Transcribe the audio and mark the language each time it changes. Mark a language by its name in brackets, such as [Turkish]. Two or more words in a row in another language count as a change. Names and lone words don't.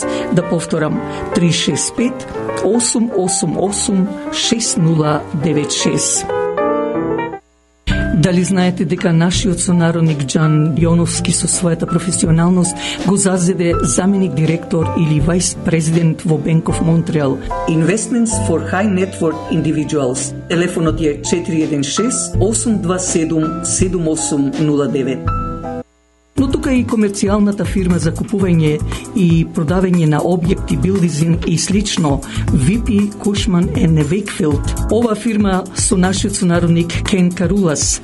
[Macedonian] Да повторам, 365 888 6096. Дали знаете дека нашиот сонародник Џан Јоновски со својата професионалност го зазеде заменик директор или [English] vice president [Macedonian] во Bank of Montreal? [English] Investments for High Net Worth Individuals. [Macedonian] Телефонот е 416 827 7809. Но тука и комерцијалната фирма за купување и продавање на објекти, билдизинг и слично, VP Cushman & Wakefield. Ова фирма со нашиот сонародник Кен Карулас.